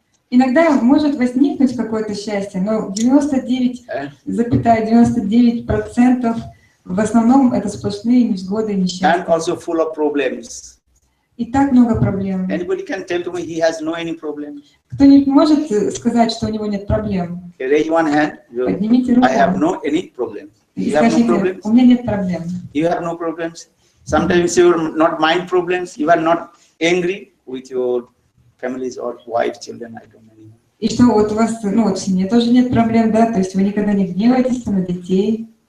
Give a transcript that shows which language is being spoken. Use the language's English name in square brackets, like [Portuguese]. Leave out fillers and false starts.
[Russian] Иногда может возникнуть какое-то счастье, но 99,99% в основном это сплошные невзгоды и несчастья. [English] And also full of problems. [Russian] И так много проблем. [English] Anybody can tell to me he has no any problem? [Russian] Кто-нибудь может сказать, что у него нет проблем? [English] Raise one hand. [Russian] Поднимите руку. [English] I have no any problem. [Russian] И [English] You have no [Russian] скажите, [English] problems? [Russian] у меня нет проблем. [English] You have no problems. Sometimes you are not mind problems. You are not angry with your families or wife, children. I don't know. [Russian] И что вот у вас, ну вот в семье тоже нет проблем, да? То есть вы никогда не гневаетесь на детей?